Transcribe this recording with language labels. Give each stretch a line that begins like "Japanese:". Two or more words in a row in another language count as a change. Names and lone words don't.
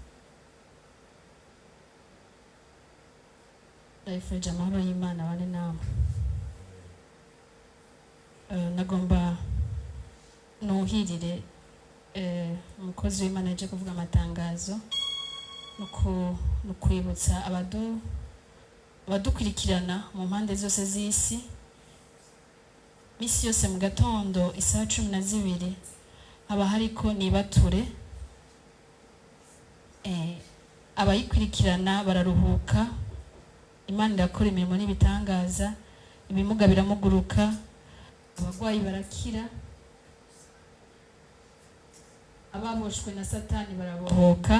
Rundi: Ndabifurije amahoro y'Imana abane namwe. Nagomba nuhirire umukozi w'Imana yaje kuvuga amatangazo no kwibutsa abadukurikirana mu mpande zose z'isi. Misi yose mu gatondo isaha 12 haba hariko nibature, abayikurikirana bararuhuka, Imana irakora imirimo n'ibitangaza, ibimuga biramuguruka, abagwayi barakira, ababoshwe na Satani barabohoka.